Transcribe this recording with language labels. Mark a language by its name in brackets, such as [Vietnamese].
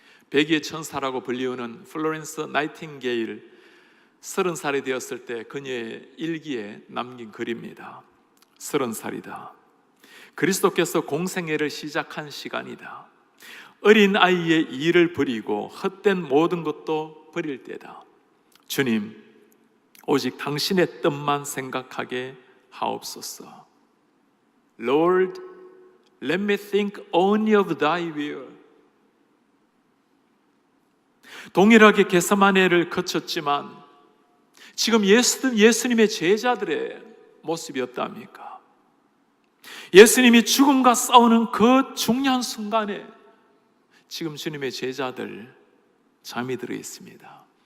[Korean] 백의의 천사라고 불리우는 플로렌스 나이팅게일 30살이 되었을 때 그녀의 일기에 남긴 글입니다. 30살이다. 그리스도께서 공생애를 시작한 시간이다. 어린 아이의 일을 버리고 헛된 모든 것도 버릴 때다. 주님, 오직 당신의 뜻만 생각하게 하옵소서. [English] Lord, let me think only of thy will. [Korean] 동일하게 겟세마네를 거쳤지만 지금 예수님의 제자들의 모습이 어떠합니까? 예수님이 죽음과 싸우는 그 중요한 순간에 지금 주님의 제자들 잠이 들어 있습니다.